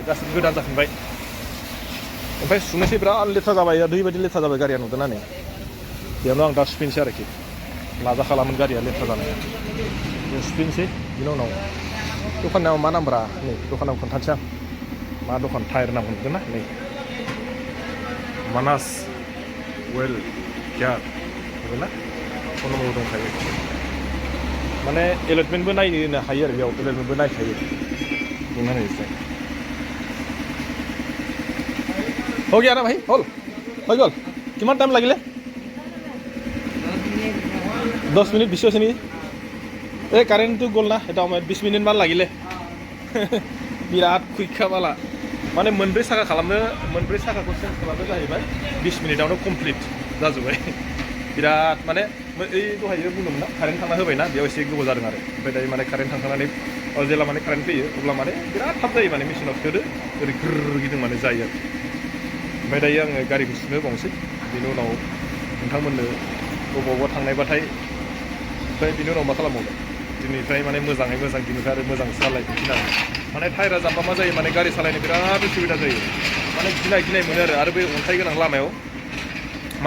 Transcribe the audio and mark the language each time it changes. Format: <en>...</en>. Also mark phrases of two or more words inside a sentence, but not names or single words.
<brx>गासिबो गोदान जाफिनबाय ओमफ्राय सुनोसै बिराद लेथ्रा जाबाय दै बायदि लेथ्रा जाबाय गारिया नुदों ना नै बेयावनो आं दा सुफिनसै आरोखि नाजाखालामोन गारिया लेथ्रा जानाया बेयाव सुफिनसै बिनि उनाव दखानाव मा नाम्बारा नै दखानाव खोन्थानोसै आं मा दखान टायार नाम नुदों ना नै मानास वेल केयार नुदों ना</brx> <en>phone number</en> <brx>दंखायो माने एलटमेन्टबो नायनो हायो आरो बेयाव एलटमेन्टबो नायखायो बुंना होनोसै</brx> <hi>हो गया ना भाई</hi> <as>হ'ল হৈ গ'ল কিমান টাইম লাগিলে 10 মিনিট বেছি হৈছে নেকি এই কারেন্টটো গ'ল না এটা 20 মিনিট মান লাগিলে বিরাট</as> <brx>কুइक बाला माने मोनब्रै साखा साखाखौ चेन्ज खालामनो जाहैबाय 20 मिनिटावनो कमप्लिट जाजोब्बाय बिराट माने ओइ दहायो बुंदोंमोन ना कारेन्ट थांना होबायना बेयाव एसे गोबाव जादों आरो ओमफ्राय दायो माने कारेन्ट थांखांनानै जेला माने कारेन्ट फैयो अब्ला माने बिराट थाब जायो माने मेसिनाव सोदो ओरै ग्रर गिदिं माने जायो आरो ओमफ्राय दायो आङो गारिखौ सुनो बावनोसै बिनि उनाव नोंथांमोननो बबावबा थांनायबाथाय ओमफ्राय बिनि उनाव मा खालामबावनो दिनैफ्राय माने मोजाङै मोजां दिनैफ्राय आरो मोजां सालायफिनसिगोन माने टायारा जाम्बा मा जायो माने गारि सालायनो बिराद उसुबिदा जायो माने गिनाय मोनो आरो बे अन्थाइ गोनां लामायाव माने</brx>